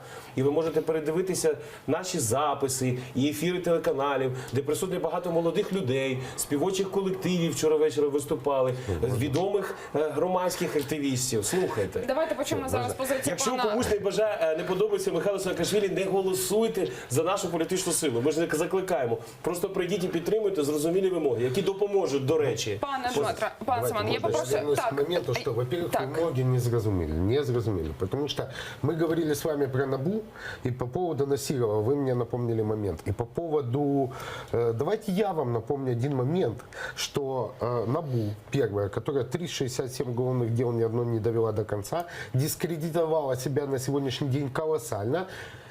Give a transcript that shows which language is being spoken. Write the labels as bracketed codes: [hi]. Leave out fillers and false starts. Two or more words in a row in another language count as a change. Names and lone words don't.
[uk] І ви можете передивитися наші записи і ефіри телеканалів, де присутні багато молодих людей, співочих колективів вчора ввечері виступали, відомих громадських активістів. Слухайте. Давайте почнемо зараз позицію Якщо пана... комусь не подобається Михайло Саакашвілі, не голосуйте за нашу політичну силу. Ми ж не закликаємо. Просто прийдіть і підтримуйте зрозумілі вимоги, які допоможуть, до речі. Пане Дмитро, пане Семен, я попрошу... [ru] Вернусь к моменту, что, во-первых, [uk] вымоги не зразумели. [ru] Потому что мы говорили с вами про НАБУ, и по поводу Насирова вы мне напомнили момент. И по поводу... Давайте я вам напомню один момент, что НАБУ, первая, которая 367 уголовных дел ни одно не довела до конца, дискредитовала себя на сегодняшний день колоссально.